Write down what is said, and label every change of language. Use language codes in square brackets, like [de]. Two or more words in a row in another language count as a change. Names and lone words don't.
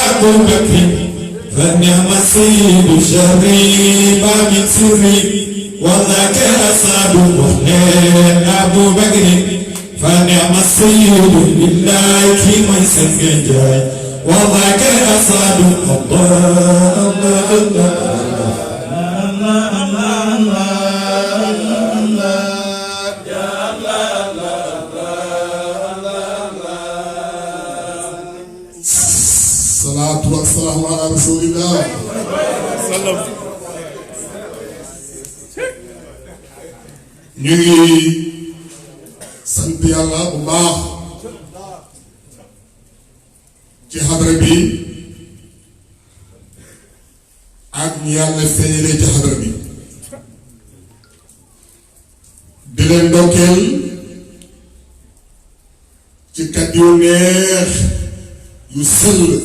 [ar] بكر فنعم السيد الشريف من سري وذاك أسعد وحنين أبو بكر فنعم السيد لله كما يسمى وذاك أسعد الله الله الله والسلام على رسول الله sallam [wo] ñu ngi sant yàlla bu baax ci xadra bi ak ñu yàlla feeñalee ci xadra bi di leen ndokkeel ci kàddu yu neex yu sell